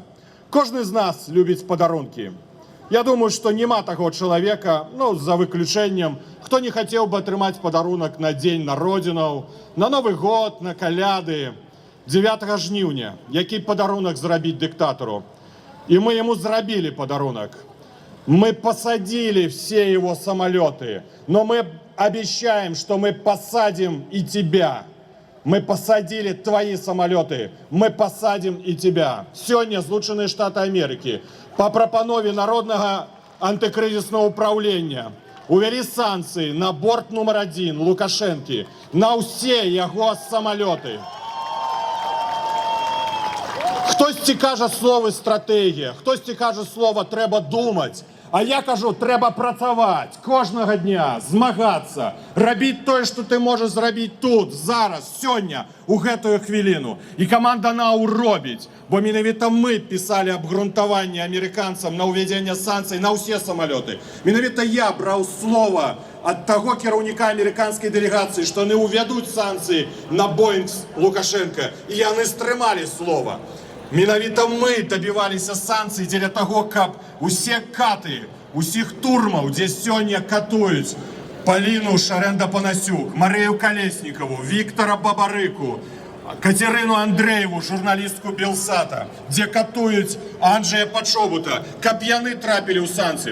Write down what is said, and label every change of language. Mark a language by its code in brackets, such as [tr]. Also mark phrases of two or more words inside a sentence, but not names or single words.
[be] Кожны з нас любіць падарункі. Я думаю, што няма таго чалавека, за выключэннем, хто не хацеў бы атрымаць падарунак на дзень народзінаў, на Новы год, на каляды, 9 жніўня, які падарунак зрабіць дыктатару. І мы яму зрабілі падарунак. [ru] Мы посадили все его самолеты, но мы обещаем, что мы посадим и тебя. Мы посадили твои самолеты, мы посадим и тебя. Сегодня Злученные Штаты Америки по прапанове Народного антикризисного управления увели санкции на борт номер 1 Лукашенки, на все его самолеты. [uk] Хтось каже слово стратегія, хтось каже слово треба думати. А я кажу, треба працювати кожного дня, змагатися, робити те, що ти можеш зробити тут, зараз, сьогодні, у гэтую хвилину. І команда НАУ робить, бо менавіта ми писали обґрунтування американцям на уведення санкцій на всі самоліти. Менавіта я брав слово от того кіраўніка американської делегації, що вони уведуть санкції на Боїнг Лукашенка, і вони стримали слово. [be] Менавіта мы добиваліся санкцый дзеля того, каб усе каты, усіх турмаў, дзе сёння катуюць Паліну Шарэнда-Панасюк, Марію Калеснікаву, Віктора Бабарыку, Катерину Андрееву, журналістку Белсата, дзе катуюць Анджея Пачобута, каб яны трапілі ў санкцыі.